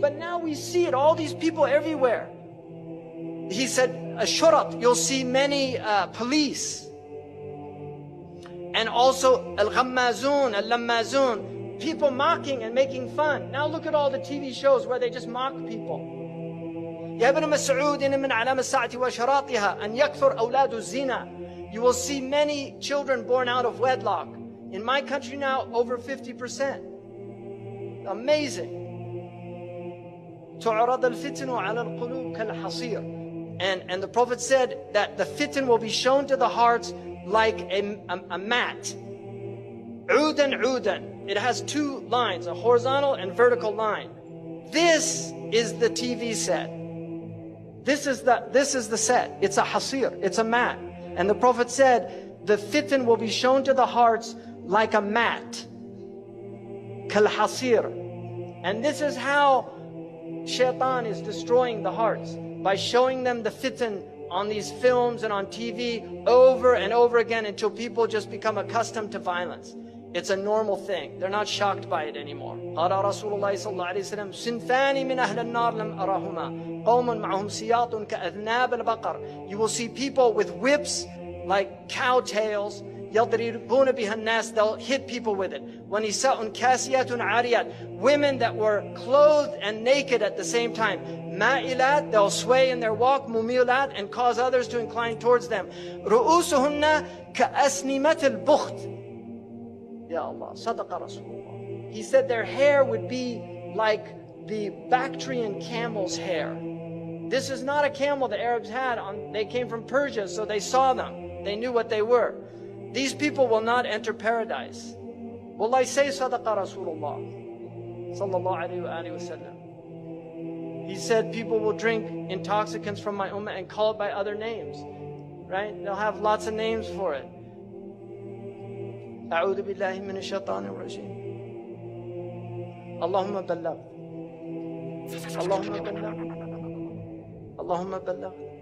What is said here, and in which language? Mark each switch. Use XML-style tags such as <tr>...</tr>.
<en>But now we see it, all these people everywhere. He said, Ashurat, you'll see many police. And also al-ghammazun, al-lammazun, people mocking and making fun. Now look at all the TV shows where they just mock people.</en> <ar>يا ابن مسعود إن من علامة الساعة وأشراطها أن يكثر أولاد الزنا.</ar> <en>You will see many children born out of wedlock. In my country now, over 50%. Amazing.</en> <ar>تعرض الفتن على القلوب كالحصير.</ar> <en>And the Prophet said that the fitan will be shown to the hearts like a mat.</en> <ar>عودا عودا.</ar> <en>It has two lines, a horizontal and vertical line. This is the TV set. This is the set. It's a hasir. It's a mat. And the Prophet said, the fitan will be shown to the hearts like a mat. Kal hasir. And this is how Shaitan is destroying the hearts, by showing them the fitan on these films and on TV over and over again until people just become accustomed to violence. It's a normal thing. They're not shocked by it anymore.</en> <ar>قال رسول الله صلى الله عليه وسلم صنفان من أهل النار لم أرهما قوم معهم سياط كأذناب البقر.</ar> <en>You will see people with whips like cow tails.</en> <ar>يضربون بها الناس.</ar> <en>They'll hit people with it.</en> <ar>ونساء كاسيات عاريات.</ar> <en>Women that were clothed and naked at the same time.</en> <ar>مائلات,</ar> <en>they'll sway in their walk.</en> <ar>مميلات,</ar> <en>and cause others to incline towards them.</en> <ar>رؤوسهن كأسنمة البخت. Ya Allah, Sadaqa Rasulullah.</ar> <en>He said their hair would be like the Bactrian camel's hair. This is not a camel the Arabs had. They came from Persia, so they saw them. They knew what they were. These people will not enter paradise. Will I say Sadaqa Rasulullah sallallahu alayhi wa sallam? He said people will drink intoxicants from my ummah and call it by other names. Right? They'll have lots of names for it.</en> <ar>أعوذ بالله من الشيطان الرجيم. اللهم بلغ. اللهم بلغ. اللهم بلغ.</ar>